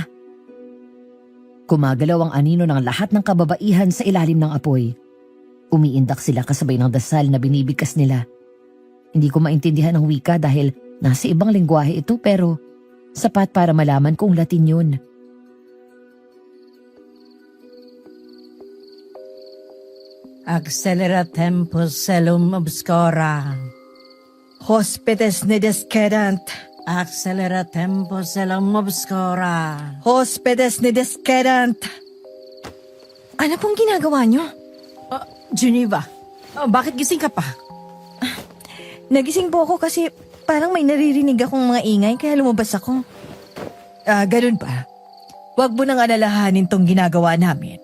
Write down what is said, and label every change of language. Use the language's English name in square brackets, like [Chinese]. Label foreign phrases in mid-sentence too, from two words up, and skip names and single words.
[Filipino] Gumagalaw ang anino ng lahat ng kababaihan sa ilalim ng apoy. Umiindak sila kasabay ng dasal na binibigkas nila. Hindi ko maintindihan ang wika dahil nasa ibang lengguwahe ito pero sapat para malaman kung Latin yun. [Latin] Accelera tempus celum obscura. Hospites ne descedant. Accelera tempus celum obscura. Hospites ne descedant. [Filipino] Ano pong ginagawa niyo? Geneva, bakit gising ka pa? Nagising po ako kasi Parang may naririnig akong mga ingay kaya lumabas ako. Ganun ba? Huwag mo nang alalahanin tong ginagawa namin.